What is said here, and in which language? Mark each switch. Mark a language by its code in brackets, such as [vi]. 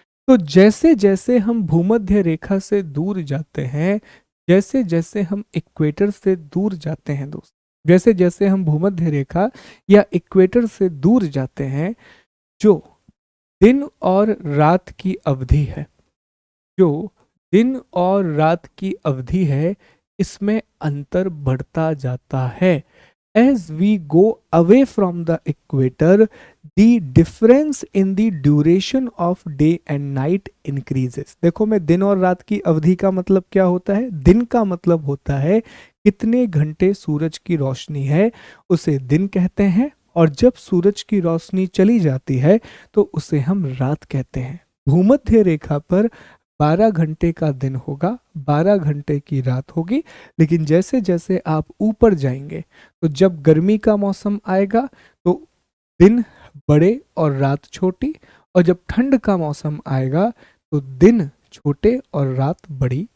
[hi] तो जैसे जैसे हम भूमध्य रेखा से दूर जाते हैं, जैसे जैसे हम इक्वेटर से दूर जाते हैं दोस्त, जैसे जैसे हम भूमध्य रेखा या इक्वेटर से दूर जाते हैं, जो दिन और रात की अवधि है, जो दिन और रात की अवधि है, इसमें अंतर बढ़ता जाता है। [en] As we go away from the equator, the difference in the duration of day and night increases। [hi] देखो, मैं दिन और रात की अवधि का मतलब क्या होता है, दिन का मतलब होता है कितने घंटे सूरज की रोशनी है, उसे दिन कहते हैं, और जब सूरज की रोशनी चली जाती है तो उसे हम रात कहते हैं। भूमध्य रेखा पर 12 घंटे का दिन होगा, 12 घंटे की रात होगी, लेकिन जैसे जैसे आप ऊपर जाएंगे तो जब गर्मी का मौसम आएगा तो दिन बड़े और रात छोटी, और जब ठंड का मौसम आएगा तो दिन छोटे और रात बड़ी।